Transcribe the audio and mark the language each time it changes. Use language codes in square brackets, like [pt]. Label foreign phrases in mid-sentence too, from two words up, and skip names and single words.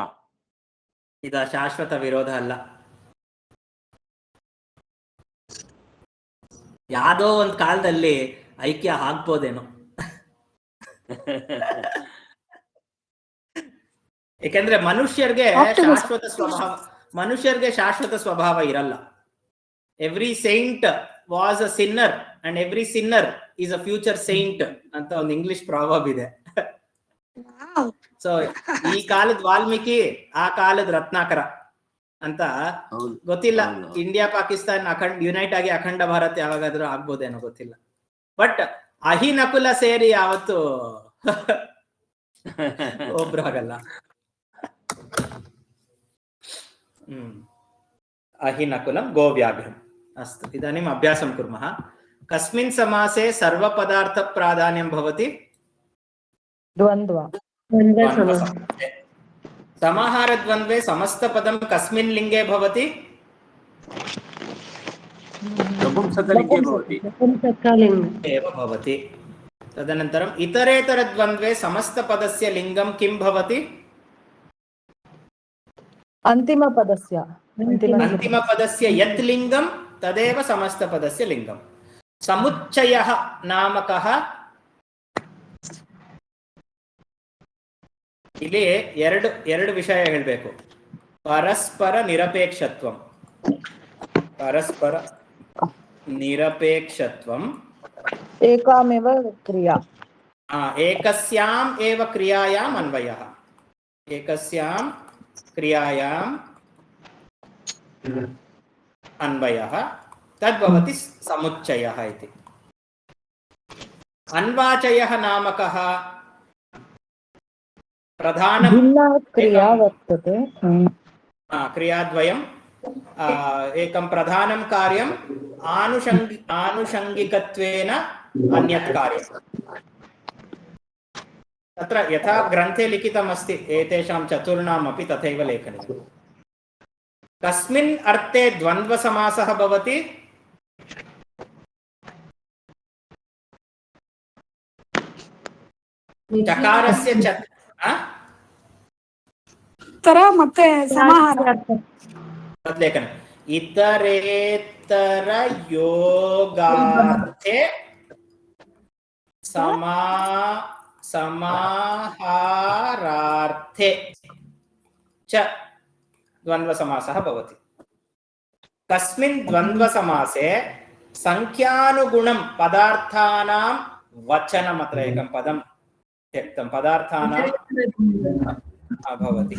[kn] ಇದ ಶಾಶ್ವತ ವಿರೋಧ ಅಲ್ಲ. ಯಾವ್ದೋ ಒಂದ್ ಕಾಲದಲ್ಲಿ ಐಕ್ಯ ಆಗ್ಬೋದೇನೋ. ಯಾಕಂದ್ರೆ ಮನುಷ್ಯರಿಗೆ ಶಾಶ್ವತ ಸ್ವಭಾವ ಇರಲ್ಲ. [en] Every saint was a sinner and every sinner is a future saint [kn] ಅಂತ ಒಂದು [en] English proverb ಇದೆ. [kn] ಸೊ ಈ ಕಾಲದ ವಾಲ್ಮೀಕಿ, ಆ ಕಾಲದ ರತ್ನಾಕರ ಅಂತ ಗೊತ್ತಿಲ್ಲ. ಇಂಡಿಯಾ ಪಾಕಿಸ್ತಾನ್ ಯುನೈಟ್ ಆಗಿ ಅಖಂಡ ಭಾರತ್ ಯಾವಾಗಾದ್ರೂ ಆಗ್ಬೋದೇನೋ ಗೊತ್ತಿಲ್ಲ. ಬಟ್ ಅಹಿನಕುಲ ಸೇರಿ ಯಾವತ್ತು ಒಬ್ರು ಆಗಲ್ಲ. [sa] ಅಹಿನಕುಲಂ ಗೋವ್ಯಾಘ್ರಂ. ಅಸ್ತು, ಇದಾनीಂ ಅಭ್ಯಾಸಂ ಕುರ್ಮಃ. ಕಸ್ಮಿನ್ ಸಮಾಸೆ ಸರ್ವ ಪದಾರ್ಥ ಪ್ರಾಧಾನ್ಯಂ ಭವತಿ? ದ್ವಂದ್ವ. ಸಮಾಹಾರ ದ್ವಂದ್ವೆ ಸಮಸ್ತ ಪದಂ ಕಸ್ಮಿನ್ ಲಿಂಗೆ ಭವತಿ? ಏವ ಭವತಿ. ತದನಂತರಂ ಇತರೇತರ ದ್ವಂದ್ವೆ ಸಮಸ್ತ ಪದಸ್ಯ ಲಿಂಗಂ ಕಿಂ ಭವತಿ? ಅಂತಿಮ ಪದಸ್ಯ ಯತ್ ಲಿಂಗಂ ತದೇವ ಸಮಸ್ತ ಪದಸ್ಯ ಲಿಂಗಂ. ಸಮುಚ್ಚಯಃ ನಾಮಕಃ. [kn] ಇಲ್ಲಿ ಎರಡು ವಿಷಯ ಹೇಳ್ಬೇಕು. [sa] ಪರಸ್ಪರ ನಿರಪೇಕ್ಷತ್ವಂ, ಏಕಾಮೇವ ಕ್ರಿಯಾ, ಏಕಸ್ಯಾಂ ಏವ ಕ್ರಿಯಾಯಾಂ ಅನ್ವಯಃ. ಏಕಸ್ಯಾಂ ಕ್ರಿಯಾಯಾಂ ಅನ್ವಯಃ ತದ್ಭವತಿ ಸಮುಚ್ಚಯಃ ಇತಿ. ಅನ್ವಾಚಯಃ ನಾಮಕಃ ಪ್ರಧಾನ ಕ್ರಿಯಾ ವರ್ತತೆ. ಕ್ರಿಯಾದ್ವಯಂ ಏಕಂ ಪ್ರಧಾನಂ ಕಾರ್ಯಂ ಆನುಷಂಗಿಕತ್ವೇನ ಅನ್ಯತ್ ಕಾರ್ಯಂ. तत्र यथा ग्रन्थे लिखितमस्ति एतेषां चतुर्णामपि तथैव लेखनीयम्. कस्मिन् अर्थे द्वन्द्वसमासः भवति? चकारस्य [kn] ತರ ಮತ್ತೆ ಸಮಾಹಾರ [sa] ಲೇಖನ. ಇತರೇತರ ಯೋಗಾರ್ಥೆ समाहारार्थे च द्वन्द्वसमासः भवति. कस्मिन् द्वन्द्वसमासे संख्यानुगुणं पदार्थानां वचनम्, अत्र एकं पदं त्यक्तं, पदार्थानां भवति.